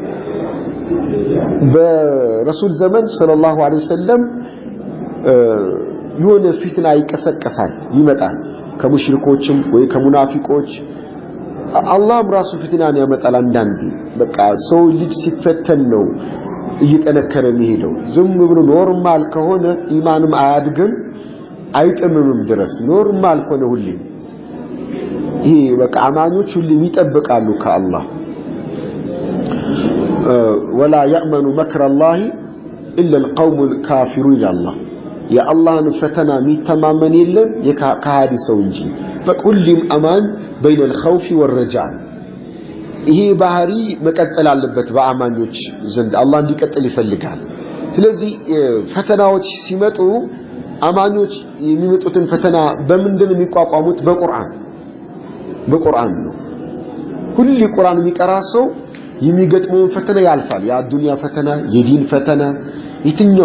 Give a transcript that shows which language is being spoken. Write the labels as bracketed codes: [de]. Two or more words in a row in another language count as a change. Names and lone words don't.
[am] በረሱል ዘመን [ar] صلى الله عليه وسلم [am] የሆነ ፊትና ይቀሰቀሳል፣ ይመጣል ከሙሽሪኮችም ወይ ከሙናፊቆች። አላህም ራሱ ፊትናን ያመጣል አንዳንዴ። በቃ ሰው ልጅ ሲፈተን ነው እየጠነከረ የሚሄደው። ዝም ብሎ ኖርማል ከሆነ ኢማንም አያድግም አይጥምምም ድረስ ኖርማል ከሆነ ሁሌ ይሄ በቃ አማኞች ሁሌ ይጠብቃሉ ከአላህ። [ar] ولا يأمن مكر الله إلا القوم الكافرون [am] الله የአላህን ፈተና የሚተማመን የለም ከሃዲ ሰው እንጂ። በሁሉም አማን [ar] بين الخوف والرجاء [am] ይሄ ባህሪ መቀጠል አለበት በአማኞች ዘንድ አላህ እንዲቀጥል ይፈልጋል። ስለዚህ ፈተናዎች ሲመጡ አማኞች የሚመጡትን ፈተና በምንድን ነው የሚቋቋሙት? በቁርአን ነው። ሁሉ ቁርአን የሚቀራ ሰው የሚገጥመውን ፈተና ያልፋል። የአዱንያ ፈተና፣ የዲን ፈተና፣ የትኛው